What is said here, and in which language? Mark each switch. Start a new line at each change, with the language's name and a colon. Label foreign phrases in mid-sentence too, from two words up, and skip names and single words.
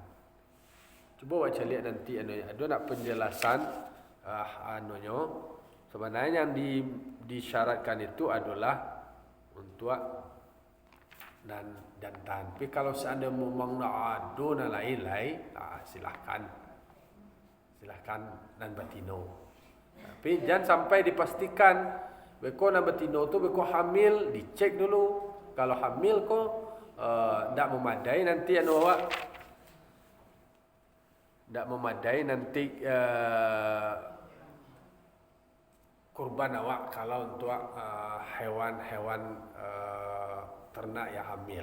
Indonesian: Coba baca lihat nanti ada nak penjelasan sebenarnya yang disyaratkan itu adalah untuk dan jantan. Tapi kalau seandainya memang nak ada lain-lain, silahkan dan batino. Tapi jangan sampai dipastikan beko dan batino tu beko hamil, dicek dulu. Kalau hamil ko tidak memadai nanti kurban awak kalau untuk hewan-hewan ternak yang hamil.